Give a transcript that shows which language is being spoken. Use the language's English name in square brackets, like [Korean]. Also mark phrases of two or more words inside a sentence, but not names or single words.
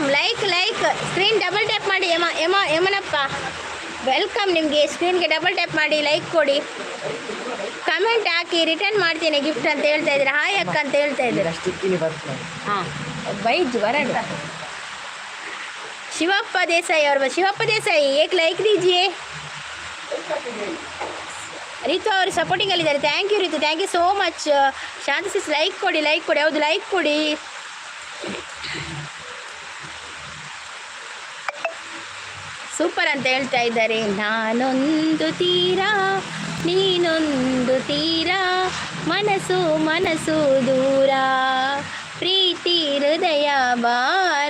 [English] like screen double tap [Kannada] ಮಾಡಿ. ಯಮನಪ್ಪ ವೆಲ್ಕಮ್. ನಿಮಗೆ ಸ್ಕ್ರೀನ್ಗೆ [English] double tap [Kannada] ಮಾಡಿ ಲೈಕ್ ಕೊಡಿ, ಕಮೆಂಟ್ ಹಾಕಿ, ರಿಟರ್ನ್ ಮಾಡ್ತೀನಿ ಗಿಫ್ಟ್ ಅಂತ ಹೇಳ್ತಾ ಇದ್ದೀರಾ. ಹಾಯ್ ಅಕ್ಕ ಅಂತ ಹೇಳ್ತಾ ಇದ್ದೀರಾ. ಹಾಂ ಬೈಜ್ ಬರಲ್ಲ. [Hindi] ಶಿವಪ್ಪ ದೇಸಾಯಿ और शिवप्पा देसाई एक लाइक दीजिए. [Kannada] ರಿತು ಅವರು ಸಪೋರ್ಟಿಂಗಲ್ಲಿದ್ದಾರೆ. [English] thank you [Kannada] ರಿತು, [English] thank you so much. [Kannada] ಶಾಂತಿ ಸಿಸ್ ಲೈಕ್ ಕೊಡಿ. ಹೌದು ಲೈಕ್ ಕೊಡಿ. ಸೂಪರ್ ಅಂತ ಹೇಳ್ತಾ ಇದ್ದಾರೆ. ನಾನೊಂದು ತೀರ ನೀನೊಂದು ತೀರ, ಮನಸ್ಸು ದೂರ, ಪ್ರೀತಿ ಹೃದಯ ಭಾರ.